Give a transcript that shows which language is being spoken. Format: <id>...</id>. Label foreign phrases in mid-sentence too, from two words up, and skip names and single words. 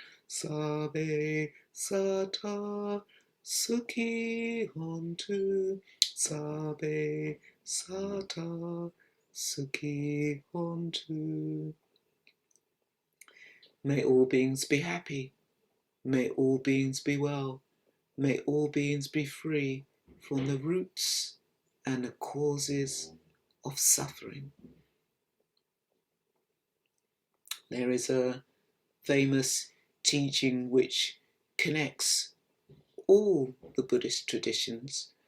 <pi>Sabe Sata Sukhi Hontu. Sabe Sata Sukhi Hontu.</pi> <en>May all beings be happy. May all beings be well. May all beings be free from the roots and the causes of suffering. There is a famous teaching which connects all the Buddhist traditions,</en>